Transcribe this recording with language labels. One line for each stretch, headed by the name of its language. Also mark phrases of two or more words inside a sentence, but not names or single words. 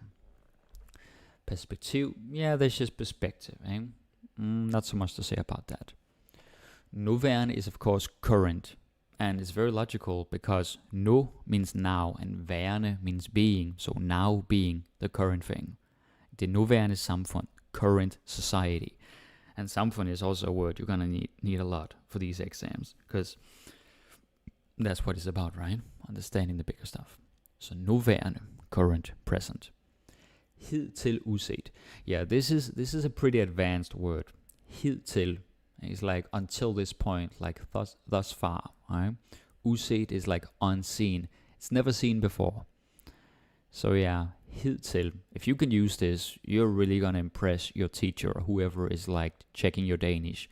English: Perspective, yeah, that's just perspective, eh? Not so much to say about that.
Danish: Nuværende
English: is of course current, and it's very logical because nu means now and værende means being, so now being the current thing.
Danish: Det nuværende samfund,
English: current society. And samfund is also a word you're gonna need a lot for these exams, because That's what it's about, right? Understanding the bigger stuff.
Danish: Så nuværende,
English: current, present.
Danish: Hidtil uset.
English: Yeah, this is a pretty advanced word. Hidtil is like until this point, like thus far, right? Uset is like unseen. It's never seen before. So yeah, hidtil. If you can use this, you're really gonna impress your teacher or whoever is like checking your Danish.